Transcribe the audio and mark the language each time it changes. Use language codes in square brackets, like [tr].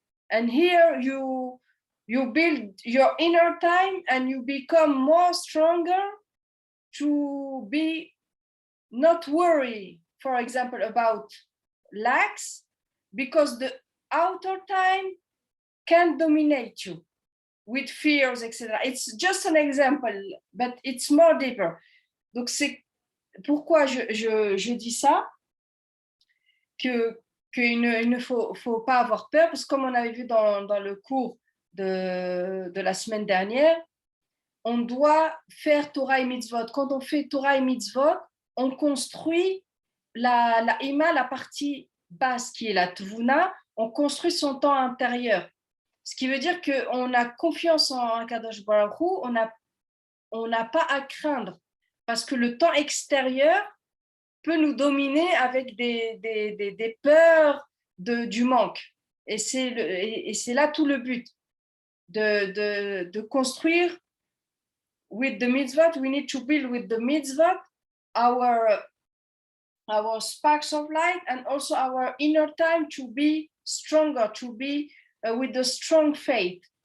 [en] And here you build your inner time and you become more stronger to be not worry, for example, about lacks, because the outer time can dominate you with fears, etc. It's just an example, but it's more deeper. [fr] Donc c'est pourquoi je dis ça, qu'il ne faut pas avoir peur, parce que comme on avait vu dans le cours de la semaine dernière, on doit faire Torah et mitzvot. Quand on fait Torah et mitzvot, on construit la ima, la partie basse qui est la tvuna, on construit son temps intérieur. Ce qui veut dire qu'on a confiance en Kadosh Baruch Hu, on n'a pas à craindre, parce que le temps extérieur peut nous dominer avec des peurs du manque. Et c'est là tout le but, de construire [en] with the mitzvot. We need to build with the mitzvot our sparks of light and also our inner time to be stronger, to be with a strong faith.